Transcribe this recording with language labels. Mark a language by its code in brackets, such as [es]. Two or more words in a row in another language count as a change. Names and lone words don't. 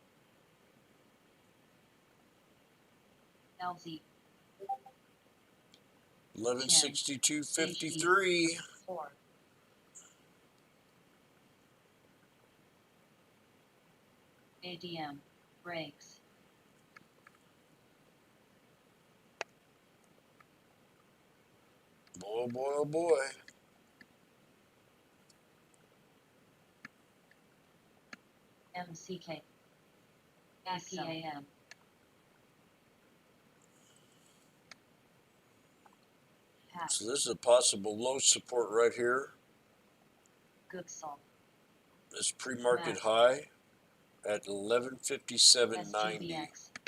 [en] LZ, 1162.53. 4, ADM, Brakes, Boy, boy, oh boy. MCK, APAM, Hat, So this is a possible low support right here. Gooksel, This pre-market Matt. high at 1157.90. SGBX,